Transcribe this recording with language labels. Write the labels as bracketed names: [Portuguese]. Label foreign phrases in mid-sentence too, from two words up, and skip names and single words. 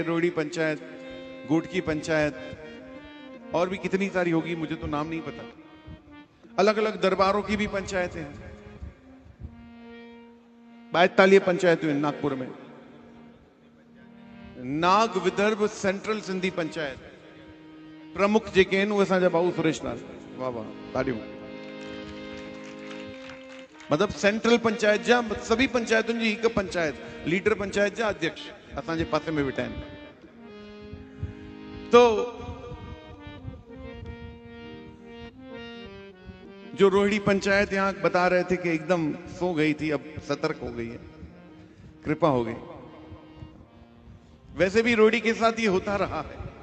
[Hindi] रोडी पंचायत, गोटकी पंचायत, और भी कितनी सारी होगी, मुझे तो नाम नहीं पता। अलग अलग दरबारों की भी पंचायतें हैं। 42 पंचायतें हैं नागपुर में। [Sindhi] नाग विदर्भ सेंट्रल सिंधी पंचायत प्रमुख जेके आहिनि उहे असांजा बाबू सुरेश लाल, वाह वाह तालियूं। मतलब सेंट्रल पंचायत जा सभी पंचायतुनि जी हिकु पंचायत, लीडर पंचायत जा अध्यक्ष असांजे पासे में वेठा आहिनि। [Hindi] तो जो रोहिणी पंचायत यहां बता रहे थे कि एकदम सो गई थी, अब सतर्क हो गई है, कृपा हो गई। वैसे भी रोडी के साथ ये होता रहा है।